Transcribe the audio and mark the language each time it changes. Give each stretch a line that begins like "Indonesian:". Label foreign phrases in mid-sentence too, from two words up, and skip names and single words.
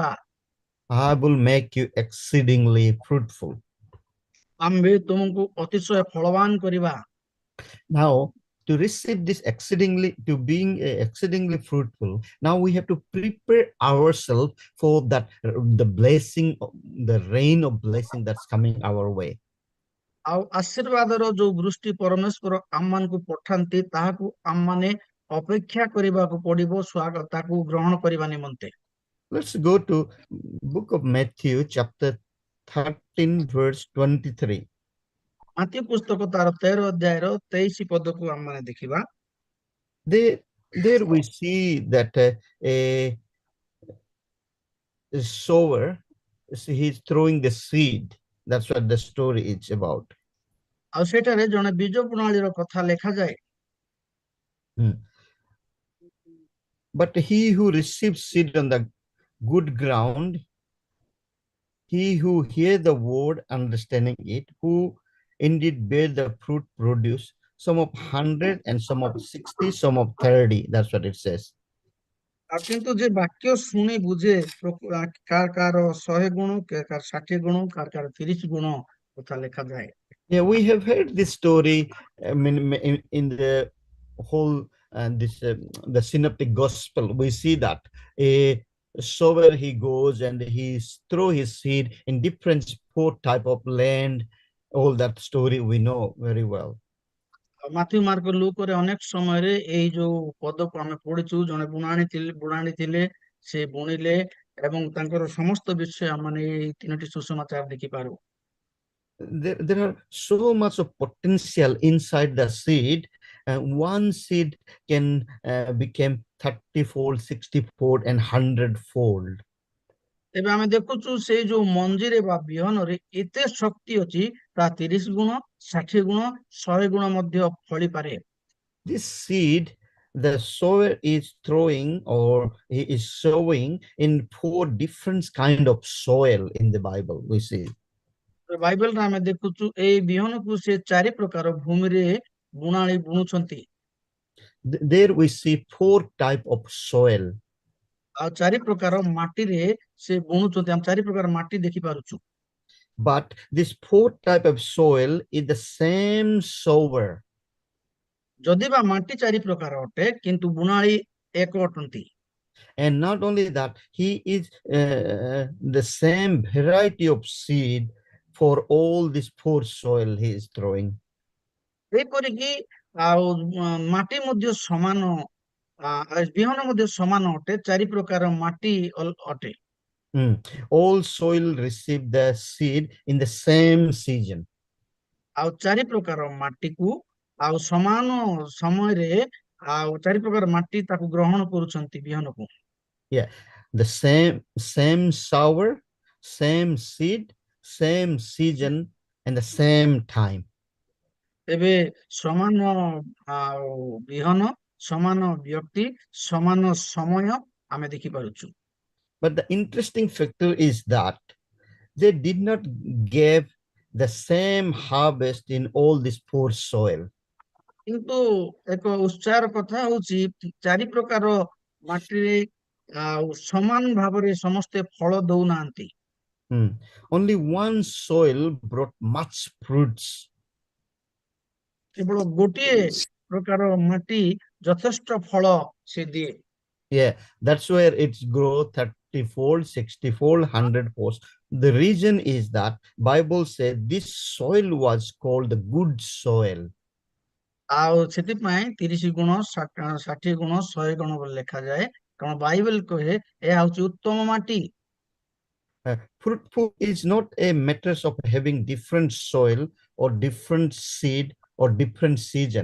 English: I will make you exceedingly fruitful.
Odia: ଆମ୍ଭେ ତୁମକୁ ଅତିଶୟ ଫଳବାନ କରିବା।
English: Now, to receive this exceedingly, to being exceedingly fruitful, now we have to prepare ourselves for that, the blessing, the rain of blessing that's coming our way.
Odia: ଆଉ ଆଶୀର୍ବାଦର ଯୋଉ ବୃଷ୍ଟି ପରମେଶ୍ୱର ଆମମାନଙ୍କୁ ପଠାନ୍ତି ତାହାକୁ ଆମମାନେ ଅପେକ୍ଷା କରିବାକୁ ପଡିବ ତାକୁ ଗ୍ରହଣ କରିବା ନିମନ୍ତେ।
English: Let's go to book of Matthew chapter 13 verse 23.
Odia: ମାଥ୍ୟୁ ପୁସ୍ତକ ତାର 13 ଅଧ୍ୟାୟର 23 ପଦକୁ ଆମମାନେ ଦେଖିବା।
English: There we see that a sower, he's throwing the seed. That's what the story is about.
Odia: ଆଉ ସେଠାରେ ଜଣେ ବୀଜ ବୁଣାଳିର କଥା ଲେଖାଯାଏ।
English: But he who receives seed on the good ground, he who hears the word, understanding it, who indeed bear the fruit, produce some of 100 and some of 60, some of 30. That's what it says.
Odia: ଆଉ କିନ୍ତୁ ଯେ ବାକ୍ୟ ଶୁଣି ବୁଝେ କାର 100 ଗୁଣ, କାର 60 ଗୁଣ, କାର 30 ଗୁଣ କଥା ଲେଖାଯାଏ।
English: Yeah, we have heard this story in the whole the synoptic gospel. We see that a sower, he goes and he throw his seed in different 4 type of land. All that story we know very well.
Odia: ମାଥ୍ୟୁ ମାର୍କ ଲୁକରେ ଅନେକ ସମୟରେ ଏଇ ଯୋଉ ପଦକୁ ଆମେ ପଢିଛୁ, ଜଣେ ବୁଣାଣି ଥିଲେ, ସେ ବୁଣିଲେ ଏବଂ ତାଙ୍କର ସମସ୍ତ ବିଷୟ ମାନେ ଏଇ 3ଟି ସୁସମାଚାର ଦେଖିପାରୁ।
English: There are so much of potential inside the seed. One seed can become 30-fold, 60-fold, and 100-fold.
Odia: ଏବେ ଆମେ ଦେଖୁଛୁ ସେଇ ଯୋଉ ମଞ୍ଜିରେ ବା ବିହନରେ ଏତେ ଶକ୍ତି ଅଛି, ତା 30 ଗୁଣ, 60 ଗୁଣ, 100 ଗୁଣ ମଧ୍ୟ ଫଳିପାରେ।
English: This seed, the sower is throwing, or he is sowing in 4 different kind of soil in the Bible. We see.
Odia: ବାଇବେଲରେ ଆମେ ଦେଖୁଛୁ ଏଇ ବିହନକୁ ସେ 4 ପ୍ରକାର ଭୂମିରେ ବୁଣାଳି ବୁଣୁଛନ୍ତି।
English: There we see 4 type of soil.
Odia: ଆଉ 4 ପ୍ରକାର ମାଟିରେ ସେ ବୁଣୁଛନ୍ତି। ଆମେ 4 ପ୍ରକାର ମାଟି ଦେଖି ପାରୁଛୁ।
English: But this 4 type of soil is the same sower.
Odia: ଯଦି ବା ମାଟି 4 ପ୍ରକାର ଅଟେ କିନ୍ତୁ ବୁଣାଳି ଏକ ଅଟନ୍ତି।
English: And not only that, he is the same variety of seed for all this poor soil he is throwing.
Odia: ଏହିପରିକି ଆଉ ମାଟି ମଧ୍ୟ ସମାନ ବିହନ ମଧ୍ୟ ସମାନ ଅଟେ, 4 ପ୍ରକାର ମାଟି ଅଟେ।
English: All soil receive the seed in the same season.
Odia: ଆଉ 4 ପ୍ରକାର ମାଟିକୁ ଆଉ ସମାନ ସମୟରେ ଆଉ 4 ପ୍ରକାର ମାଟି ତାକୁ ଗ୍ରହଣ କରୁଛନ୍ତି ବିହନକୁ।
English: Yeah, the same sour, same seed, same season, and the same time.
Odia: ଏବେ ସମାନ ଆଉ ବିହନ, ସମାନ ବ୍ୟକ୍ତି, ସମାନ ସମୟ ଆମେ ଦେଖିପାରୁଛୁ।
English: But the interesting factor is that they did not give the same harvest in all this poor soil.
Odia: କିନ୍ତୁ ଏକ ଉତ୍ସାହର କଥା ହଉଛି 4 ପ୍ରକାର ମାଟିରେ ଆଉ ସମାନ ଭାବରେ ସମସ୍ତେ ଫଳ ଦଉନାହାନ୍ତି।
English: Only one soil brought much fruits.
Odia: କେବଳ ଗୋଟିଏ ପ୍ରକାର ମାଟି ଯଥେଷ୍ଟ ଫଳ ସେ ଦିଏ।
English: Yeah, that's where it's grow 30-fold, 60-fold, 100-fold. The reason is that Bible said this soil was called the good soil.
Odia: ଆଉ ସେଥିପାଇଁ 30 ଗୁଣ 60 ଗୁଣ 100 ଗୁଣ ବୋଲି ଲେଖାଯାଏ, କାରଣ ବାଇବେଲ କହେ ଏହା ହଉଛି ଉତ୍ତମ ମାଟି।
English: Fruitful is not a matter of having different soil or different seed or different season.